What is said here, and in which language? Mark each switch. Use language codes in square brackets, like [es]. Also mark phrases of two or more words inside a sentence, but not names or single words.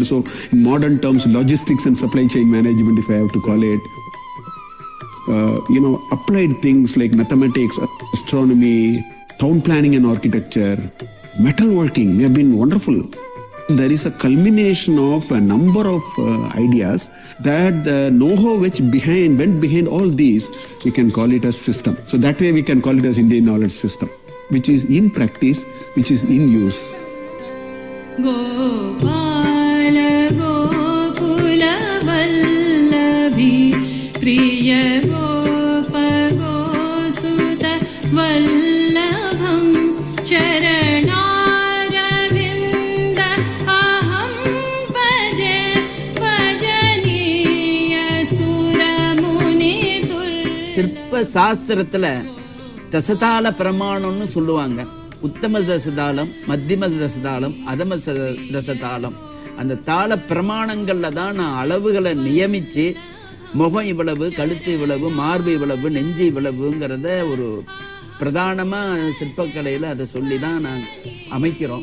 [en] So in modern terms, logistics and supply chain management, if I have to call it, applied things like mathematics, astronomy, town planning and architecture, metalworking have been wonderful. There is a culmination of a number of ideas that the know-how which went behind all these, we can call it as system. So that way we can call it as Indian knowledge system, which is in practice, which is in use. [sa] गोपाल गोकुल वल्लभी प्रिय गोप गोसुत वल्लभं चरणारविन्दम् अहं भजे भजनीय सुरमुनि [ta] சிற்ப சாஸ்திரத்துல தசதாள பிரமாணம்னு சொல்லுவாங்க. உத்தம தசதாளம், மத்தியம தசதாளம், அதம தசதாளம். அந்த தாள பிரமாணங்கள்ல தான் நான் அளவுகளை நியமிச்சு முகம் இவ்வளவு, கழுத்து இவ்வளவு, மார்பு இவ்வளவு, நெஞ்சு இவ்வளவுங்கிறத ஒரு பிரதானமாக சிற்பக்கலையில் அதை சொல்லி தான் நான் அமைக்கிறோம்.